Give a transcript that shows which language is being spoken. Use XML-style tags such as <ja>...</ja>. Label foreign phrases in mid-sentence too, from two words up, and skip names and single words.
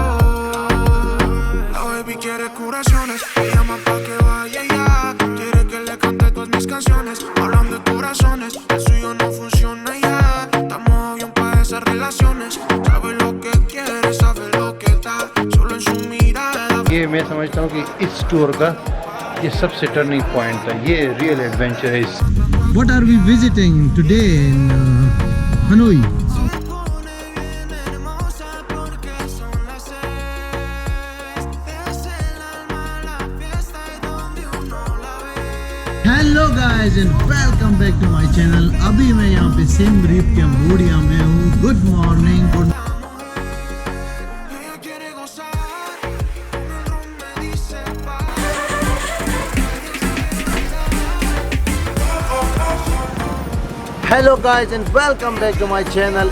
<es>La baby quiere curaciones, me llama pa' que vaya ya. Quiere que le cante todas mis canciones, hablan de corazones, el suyo no funciona ya. Estamos bien pa' esas relaciones, sabe lo que quiere, sabe lo que da, solo en su mirada.</es> <hi>ये मैं समझता हूँ कि इस टूर का ये सबसे</hi> <en>turning point</en> <hi>था, ये</hi> <en>real adventure</en> <hi>है।</hi> <en>What are we visiting today in Hanoi? Hello guys and welcome back to my channel।</en> <hi>अभी मैं यहाँ पे सिम रीप कैम्बोडिया में हूँ।</hi> <en>Good morning, good hello guys and welcome to my channel.</en>